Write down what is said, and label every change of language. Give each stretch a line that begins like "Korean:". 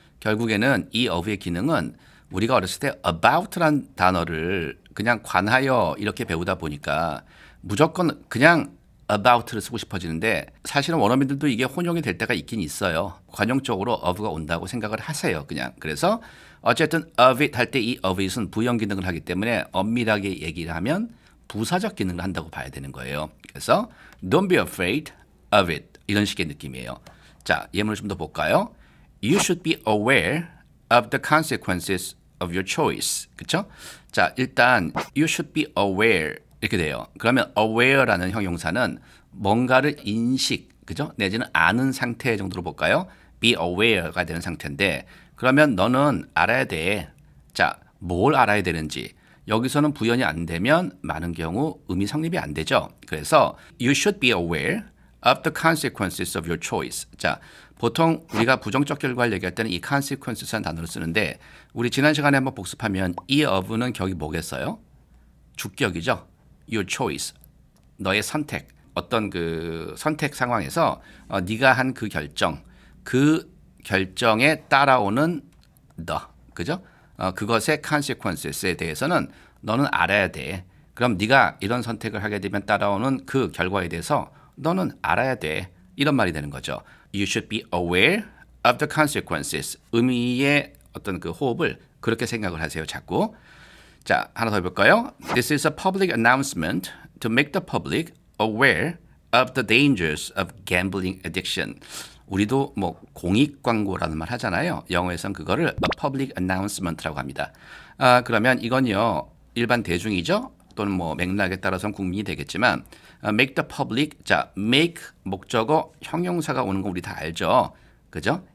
Korean: 결국에는 이 of의 기능은 우리가 어렸을 때 about란 단어를 그냥 관하여 이렇게 배우다 보니까 무조건 그냥 about를 쓰고 싶어지는데 사실은 원어민들도 이게 혼용이 될 때가 있긴 있어요. 관용적으로 of가 온다고 생각을 하세요. 그냥. 그래서 어쨌든 of it 할 때 이 of it은 부연 기능을 하기 때문에 엄밀하게 얘기를 하면 부사적 기능을 한다고 봐야 되는 거예요.
English: 그래서 don't be afraid of it
Korean: 이런 식의 느낌이에요. 자, 예문을 좀 더 볼까요?
English: You should be aware of the consequences of your choice.
Korean: 그렇죠? 자, 일단 you should be aware 이렇게 돼요. 그러면 aware라는 형용사는 뭔가를 인식, 그죠? 내지는 아는 상태 정도로 볼까요? be aware가 되는 상태인데 그러면 너는 알아야 돼. 자, 뭘 알아야 되는지. 여기서는 부연이 안 되면 많은 경우 의미 성립이 안 되죠. 그래서
English: you should be aware of the consequences of your choice.
Korean: 자, 보통 우리가 부정적 결과를 얘기할 때는 이 consequences라는 단어를 쓰는데 우리 지난 시간에 한번 복습하면 이 of는 격이 뭐겠어요? 주격이죠. your choice. 너의 선택. 어떤 그 선택 상황에서 네가 한 그 결정. 그 결정에 따라오는 the. 그죠? 그것의 consequences에 대해서는 너는 알아야 돼. 그럼 네가 이런 선택을 하게 되면 따라오는 그 결과에 대해서 너는 알아야 돼. 이런 말이 되는 거죠.
English: You should be aware of the consequences.
Korean: 의미의 어떤 그 호흡을 그렇게 생각을 하세요. 자꾸. 자, 하나 더 해볼까요?
English: This is a public announcement to make the public aware of the dangers of gambling addiction.
Korean: 우리도 뭐 공익 광고라는 말 하잖아요. 영어에선 그거를
English: a public announcement
Korean: 라고 합니다. 그러면 이건요 일반 대중이죠. 또는 뭐 맥락에 따라서는 국민이 되겠지만
English: make the public,
Korean: 자 make 목적어 형용사가 오는 거 우리 다 알죠. 그죠?